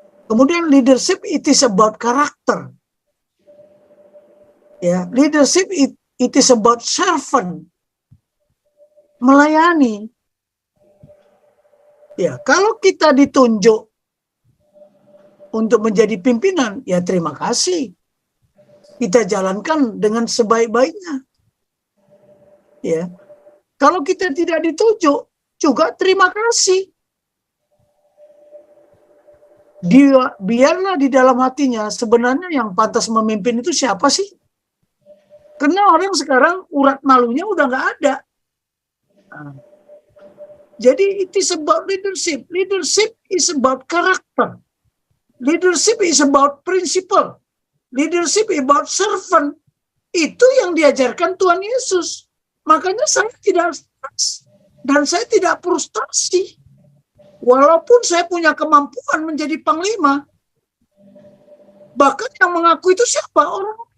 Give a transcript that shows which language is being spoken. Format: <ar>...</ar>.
<en>Kemudian leadership it is about karakter. Ya, leadership it is about servant.</en> <id>Melayani. Ya, kalau kita ditunjuk untuk menjadi pimpinan, ya terima kasih. Kita jalankan dengan sebaik-baiknya. Ya. Kalau kita tidak ditunjuk, juga terima kasih. Biarlah di dalam hatinya sebenarnya yang pantas memimpin itu siapa sih? Karena orang sekarang urat malunya udah nggak ada.</id> <en>Nah, jadi it is about leadership. Leadership is about character. Leadership is about principle. Leadership is about servant.</en> <id>Itu yang diajarkan Tuhan Yesus. Makanya saya tidak stres dan saya tidak frustasi. Walaupun saya punya kemampuan menjadi panglima. Bahkan yang mengaku itu siapa? Orang.</id>